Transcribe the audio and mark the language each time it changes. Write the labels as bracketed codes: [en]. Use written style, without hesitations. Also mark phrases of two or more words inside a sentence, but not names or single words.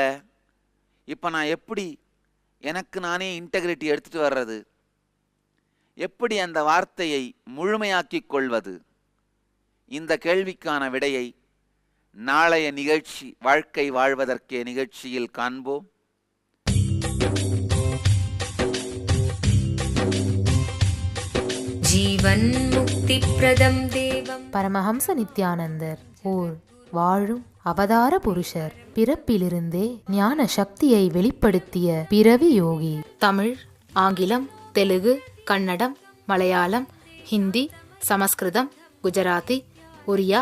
[ta] இப்ப நான் எப்படி எனக்கு நானே இன்டெகிரிட்டி எடுத்துட்டு வர்றது? எப்படி அந்த வார்த்தையை முழுமையாக்கிக் கொள்வது? இந்த கேள்விக்கான விடையை நாளைய நிகழ்ச்சி வாழ்க்கை வாழ்வதற்கே நிகழ்ச்சியில் காண்போம். [sa] जीवन मुक्तिप्रदं देवं [ta] பரமஹம்ச நித்யானந்தர் ஓர் வாழும் அவதார புருஷர். பிறப்பிலிருந்தே ஞான சக்தியை வெளிப்படுத்திய பிறவி யோகி. தமிழ், ஆங்கிலம், தெலுங்கு, கன்னடம், மலையாளம், ஹிந்தி, சமஸ்கிருதம், குஜராத்தி, ஒரியா,